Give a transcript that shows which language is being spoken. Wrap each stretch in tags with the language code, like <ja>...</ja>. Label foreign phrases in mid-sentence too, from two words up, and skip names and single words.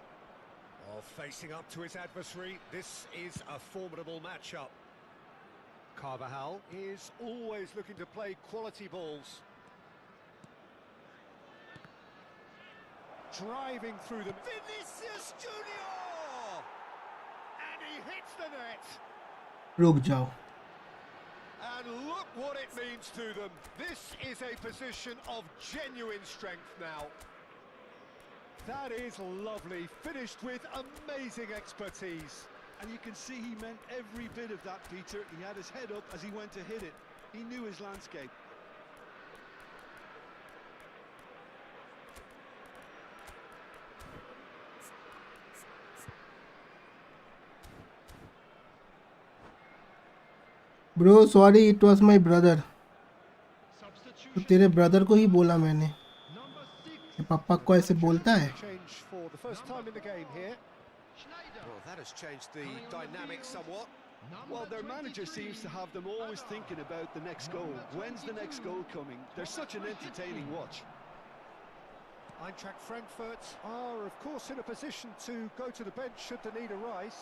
<en>Oh, facing up to his adversary. This is a formidable matchup. Carvajal is always looking to play quality balls. Driving through them. Vinicius Junior! And he hits the net.</en> <hi>रुक जाओ.</hi> <en>And look what it means to them. This is a position of genuine strength now. That is lovely, finished with amazing expertise. And you can see he meant every bit of that, Peter. He had his head up as he went to hit it. He knew his landscape. Bro sorry, it was my brother.</en> <hi>तो</hi> <en>Substitution.</en> <hi>तेरे ब्रदर को ही बोला मैंने,</hi> <en>Number 6.</en> <hi>कि पापा को ऐसे बोलता है।</hi> <en>Change for the first time in the game here. Schneider. Well, that has changed the dynamic somewhat. Number Well, their manager 23. seems to have them always thinking about the next goal. When's the next goal coming? They're such an entertaining watch. Eintracht Frankfurt are, of course, in a position to go to the bench should the need arise.</en>